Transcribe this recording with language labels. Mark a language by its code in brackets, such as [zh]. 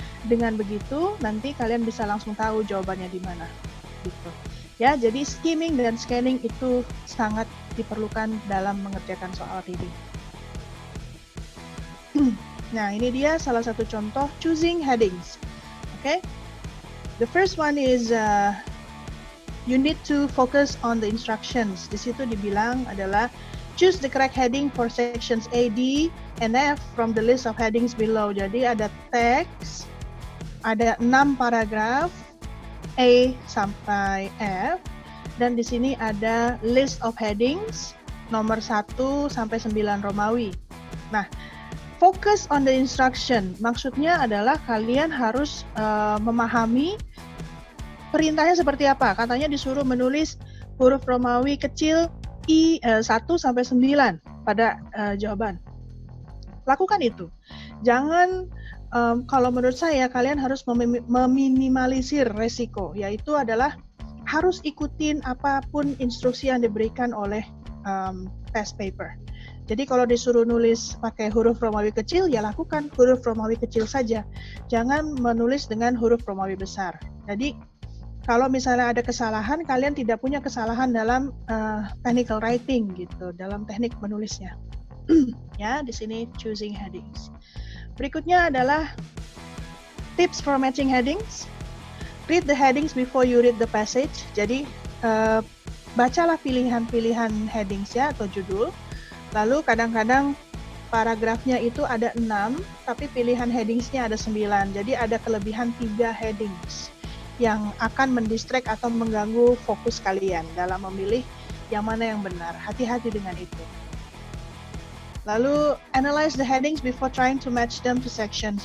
[id] Dengan begitu nanti kalian bisa langsung tahu jawabannya di mana. Gitu. Ya, jadi skimming dan scanning itu sangat diperlukan dalam mengerjakan soal reading. Nah, ini dia salah satu contoh choosing headings. [en] Okay? The first one is you need to focus on the instructions. [id] Di situ dibilang adalah [en] choose the correct heading for sections A, D, and F from the list of headings below. [id] Jadi ada teks, ada 6 paragraf A sampai F, dan di sini ada [en] list of headings [id] nomor 1 sampai 9 Romawi. [en] Nah, focus on the instruction. [id] Maksudnya adalah kalian harus memahami perintahnya seperti apa. Katanya disuruh menulis huruf Romawi kecil I 1 sampai 9 pada jawaban. Lakukan itu. Jangan, kalau menurut saya kalian harus meminimalisir resiko, yaitu adalah harus ikutin apapun instruksi yang diberikan oleh test paper. Jadi kalau disuruh nulis pakai huruf Romawi kecil, ya lakukan huruf Romawi kecil saja. Jangan menulis dengan huruf Romawi besar. Jadi kalau misalnya ada kesalahan, kalian tidak punya kesalahan dalam technical writing gitu, dalam teknik menulisnya. Ya, di sini choosing headings. Berikutnya adalah [en] tips for matching headings. Read the headings before you read the passage. [id] Jadi bacalah pilihan-pilihan headings ya atau judul. Lalu kadang-kadang paragrafnya itu ada 6, tapi pilihan headingsnya ada 9. Jadi ada kelebihan 3 headings yang akan mendistract atau mengganggu fokus kalian dalam memilih yang mana yang benar. Hati-hati dengan itu. [en] Lalu, analyze the headings before trying to match them to sections.